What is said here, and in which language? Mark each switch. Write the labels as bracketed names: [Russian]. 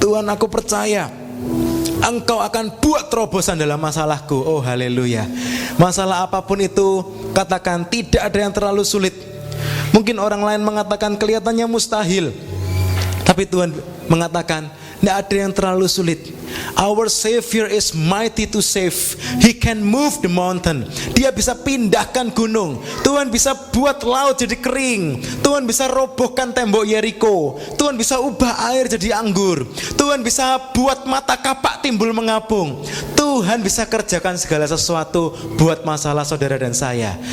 [Indonesian] Tuhan, aku percaya Engkau akan buat terobosan dalam masalahku. Oh haleluya. Masalah apapun itu, katakan tidak ada yang terlalu sulit. Mungkin orang lain mengatakan kelihatannya mustahil, tapi Tuhan mengatakan tidak ada yang terlalu sulit. [English] Our Savior is mighty to save. He can move the mountain. [Indonesian] Dia bisa pindahkan gunung. Tuhan bisa buat laut jadi kering. Tuhan bisa robohkan tembok Yeriko. Tuhan bisa ubah air jadi anggur. Tuhan bisa buat mata kapak timbul mengapung. Tuhan bisa kerjakan segala sesuatu buat masalah saudara dan saya.